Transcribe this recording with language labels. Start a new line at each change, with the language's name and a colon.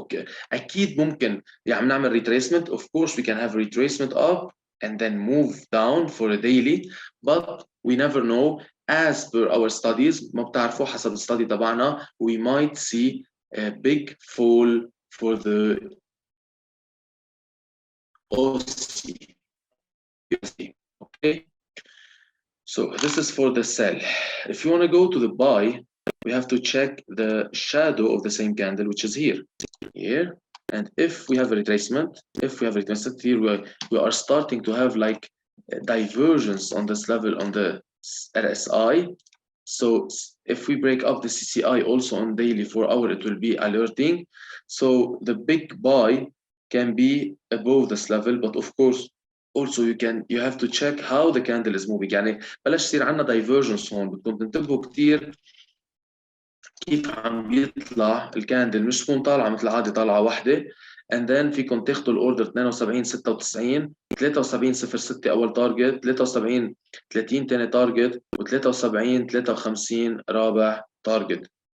Arabic: Okay, اكيد ممكن يعني نعمل retracement.
English: Of course we can have a retracement up and then move down for a daily, but we never know. As per our studies،
Arabic: ما بتعرفوا حسب الستادي تبعنا
English: we might see a big fall for the OC. Okay, so this is for the sell. If you want to go to the buy, we have to check the shadow of the same candle, which is here. And if we have a retracement, here we are starting to have like divergence on this level on the RSI. So if we break up the CCI also on daily 4 hour, it will be alerting. So the big buy can be above this level, but of course also you have to check how the candle is moving.
Arabic: يعني بلاش يصير عندنا divergence هون، بدكم تنتبهوا كثير كيف عم بيطلع الكاندل، مش تكون طالعه مثل العاده طالعه واحده
English: and then
Arabic: فيكم تاخذوا الاوردر 72 96 73 06 اول تارجت، 73 30 ثاني تارجت، و73 53 رابع تارجت.